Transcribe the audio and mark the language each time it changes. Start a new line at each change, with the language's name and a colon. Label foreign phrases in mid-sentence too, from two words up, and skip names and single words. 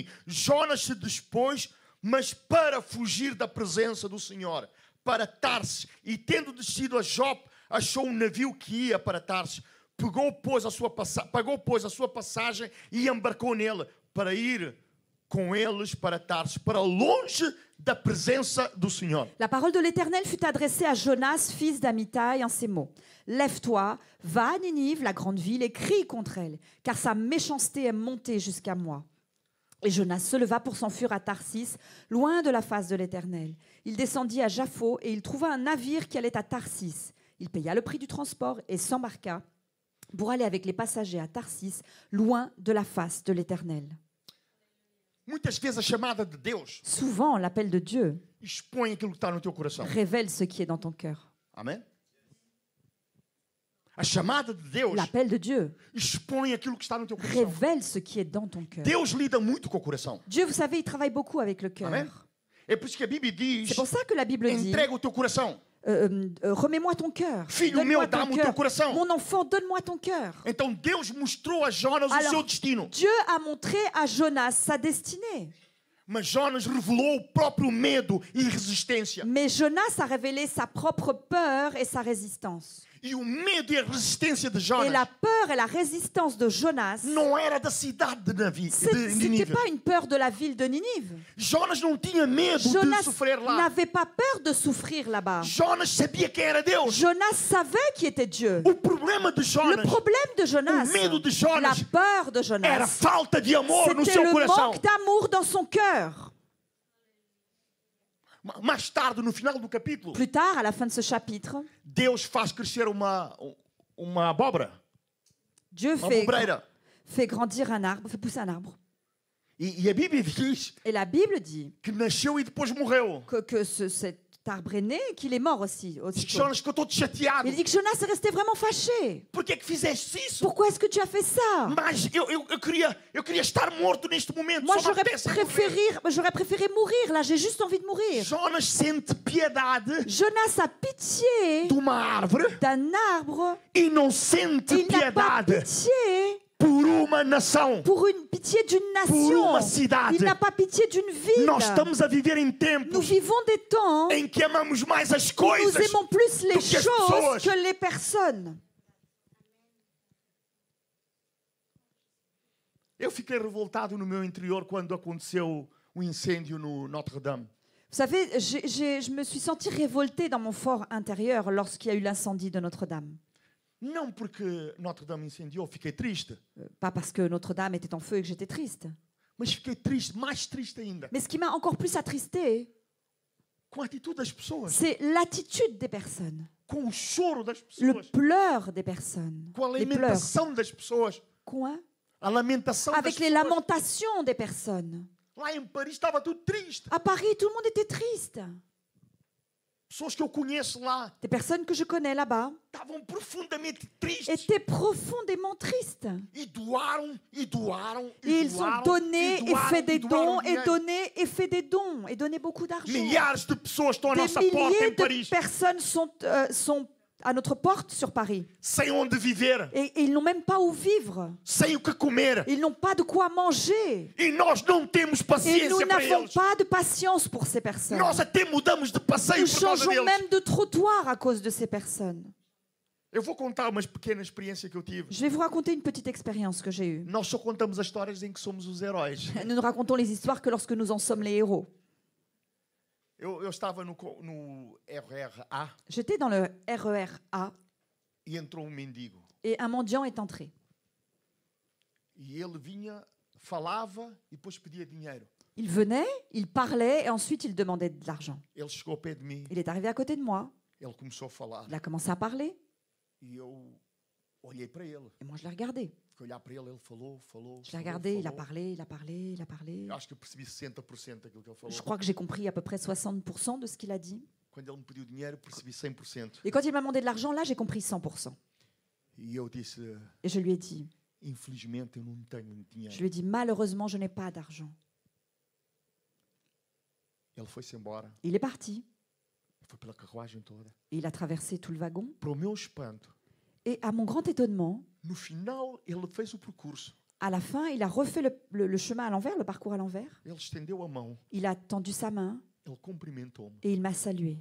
Portuguese: Jonas se dispôs, mas para fugir da presença do Senhor, para Tarsis, e tendo descido a Jope, achou navio que ia para Tarsis. Pagou, pois, a sua passagem e embarcou nele para ir com eles para Tarsis, para longe da presença do Senhor.
French: La parole de l'Éternel fut adressée à Jonas, fils d'Amitai, en ces mots. Lève-toi, va à Ninive, la grande ville, et crie contre elle, car sa méchanceté est montée jusqu'à moi. Et Jonas se leva pour s'enfuir à Tarsis, loin de la face de l'Éternel. Il descendit à Jaffo et il trouva un navire qui allait à Tarsis. Il paya le prix du transport et s'embarqua pour aller avec les passagers à Tarsis, loin de la face de l'Éternel.
Portuguese: Muitas vezes a chamada de Deus
French: Souvent, l'appel de Dieu
Portuguese: expõe aquilo que está no teu coração.
French: révèle ce qui est dans ton cœur.
Portuguese: Amém? A chamada de Deus
French: L'appel de Dieu
Portuguese: expõe aquilo que está no teu coração.
French: révèle ce qui est dans ton cœur.
Portuguese: Deus lida muito com o coração.
French: Dieu, vous savez, il travaille beaucoup avec le cœur.
Portuguese: Amém? É por isso que a Bíblia diz:
French: C'est pour ça que la Bible dit
Portuguese: entrega o teu coração.
French: remets-moi ton cœur.
Portuguese: Filho
French: Donne-moi
Portuguese: meu,
French: ton
Portuguese: dá-me o teu
French: cœur.
Portuguese: coração.
French: Mon enfant, donne-moi ton cœur.
Portuguese: Então Deus mostrou a Jonas o
French: Alors,
Portuguese: seu destino.
French: Dieu a montré à Jonas sa destinée.
Portuguese: Mas Jonas revelou o próprio medo e resistência.
French: Mais Jonas a révélé sa propre peur et sa résistance.
Portuguese: E o medo e a resistência de
French: Et la Jonas peur et la résistance de Jonas,
Portuguese: não era da cidade de
French: ce n'était
Portuguese: Nínive.
French: pas une peur de la ville de Ninive.
Portuguese: Jonas não tinha medo de
French: Jonas
Portuguese: sofrer lá.
French: n'avait pas peur de souffrir là-bas.
Portuguese: Jonas sabia quem era Deus.
French: Jonas savait qui était Dieu.
Portuguese: O problema de
French: Le Jonas problème de Jonas,
Portuguese: o medo de
French: la Jonas peur de
Portuguese: era
French: Jonas,
Portuguese: falta de amor no
French: c'était
Portuguese: seu
French: le
Portuguese: coração.
French: manque d'amour dans son cœur.
Portuguese: Mais tarde, no final do capítulo,
French: Plus tard, à la fin de ce chapitre,
Portuguese: Deus faz crescer uma abóbora,
French: Dieu
Portuguese: uma abobreira.
French: fait grandir un arbre, fait pousser un arbre.
Portuguese: E a Bíblia diz
French: Et la Bible dit
Portuguese: que nasceu e depois morreu.
French: que cet arbre est né, qu'il est mort aussi.
Portuguese: Diz que
French: aussitôt.
Portuguese: Jonas ficou todo chateado.
French: Il dit que Jonas est resté vraiment fâché.
Portuguese: Por que fizeste isso?
French: Pourquoi est-ce que tu as fait ça?
Portuguese: Mas eu queria estar morto neste momento.
French: Moi,
Portuguese: Só me apetece morrer.
French: j'aurais préféré mourir. Là, j'ai juste envie de mourir.
Portuguese: Jonas sente piedade
French: Jonas a pitié
Portuguese: de uma árvore
French: d'un arbre.
Portuguese: e não sente
French: Il n'a pas
Portuguese: piedade
French: pitié
Portuguese: por uma nação.
French: pour une pitié d'une
Portuguese: Por uma
French: nation.
Portuguese: cidade.
French: Il n'a pas pitié d'une ville.
Portuguese: Nós estamos a viver em
French: Nous
Portuguese: tempos
French: vivons des temps
Portuguese: em que amamos mais as
French: où nous
Portuguese: coisas.
French: aimons plus les
Portuguese: do que as
French: choses
Portuguese: pessoas.
French: que les personnes.
Portuguese: Eu fiquei revoltado no meu interior quando aconteceu o incêndio no Notre-Dame.
French: Vous savez, je me suis sentie révoltée dans mon fort intérieur lorsqu'il y a eu l'incendie de Notre-Dame.
Portuguese: Não porque Notre-Dame incendiou, fiquei triste.
French: Pas parce que Notre-Dame était en feu et que j'étais triste.
Portuguese: Mas fiquei triste, mais triste ainda,
French: Mais ce qui m'a encore plus attristée,
Portuguese: com a atitude das pessoas,
French: c'est l'attitude des personnes,
Portuguese: com o choro das
French: le
Portuguese: pessoas,
French: pleur des personnes,
Portuguese: com a
French: les pleurs.
Portuguese: lamentação das pessoas.
French: Quoi?
Portuguese: A lamentação das
French: Avec les
Portuguese: pessoas.
French: lamentations des personnes.
Portuguese: Lá em Paris estava tudo triste.
French: À Paris, tout le monde était triste.
Portuguese: Pessoas que eu conheço lá
French: Des personnes que je connais là-bas
Portuguese: estavam profundamente tristes.
French: étaient profondément tristes.
Portuguese: E doaram, e doaram,
French: Et
Portuguese: e
French: ils ont
Portuguese: doaram,
French: donné
Portuguese: e
French: et
Portuguese: doaram,
French: fait
Portuguese: e
French: des
Portuguese: doaram
French: dons, et
Portuguese: dinheiro.
French: donné et fait des dons, et donné beaucoup d'argent.
Portuguese: Milhares de pessoas estão à
French: Des
Portuguese: nossa porta
French: milliers
Portuguese: em Paris,
French: de personnes sont à notre porte sur Paris.
Portuguese: sem onde viver,
French: Et ils n'ont même pas où vivre.
Portuguese: sem o que comer.
French: Ils n'ont pas de quoi manger.
Portuguese: E nós não temos
French: Et nous
Portuguese: paciência para
French: n'avons
Portuguese: eles.
French: pas de patience pour ces personnes.
Portuguese: Nós até mudamos de passeio
French: Nous
Portuguese: por causa
French: changeons
Portuguese: deles.
French: même de trottoir à cause de ces personnes.
Portuguese: Eu vou contar uma pequena experiência que eu tive.
French: Je vais vous raconter une petite expérience que j'ai eue.
Portuguese: Nós só contamos as histórias em que somos os heróis.
French: Nous nous racontons les histoires que lorsque nous en sommes les héros.
Portuguese: Eu estava no RRA
French: J'étais dans le RER A
Portuguese: e entrou um mendigo.
French: et un mendiant est entré.
Portuguese: E ele vinha, falava e depois pedia dinheiro.
French: Il venait, il parlait et ensuite il demandait de l'argent.
Portuguese: Ele chegou ao pé de mim,
French: Il est arrivé à côté de moi,
Portuguese: ele começou a falar.
French: il a commencé à parler
Portuguese: E eu olhei para ele.
French: et moi je l'ai regardé.
Portuguese: Fiquei a olhar para ele falou.
French: Je l'ai regardé, il a parlé, il a parlé, il a parlé.
Portuguese: Eu acho que eu percebi 60% daquilo que ele falou.
French: Je crois que j'ai compris à peu près 60% de ce qu'il a dit.
Portuguese: Quando ele me pediu dinheiro, percebi 100%.
French: Et quand il m'a demandé de l'argent, là, j'ai compris 100%.
Portuguese: E eu disse,
French: Et je lui ai dit,
Portuguese: infelizmente eu não tenho
French: je
Portuguese: dinheiro.
French: lui ai dit, malheureusement, je n'ai pas d'argent.
Portuguese: Ele foi-se embora.
French: Il est parti.
Portuguese: Foi pela carruagem toda.
French: Et il a traversé tout le wagon.
Portuguese: Para o meu espanto,
French: Et à mon grand étonnement,
Portuguese: no final ele fez o percurso.
French: à la fin, il a refait le chemin à l'envers, le parcours à l'envers.
Portuguese: Ele estendeu a mão,
French: Il a tendu sa main
Portuguese: ele cumprimentou-me
French: et il m'a salué.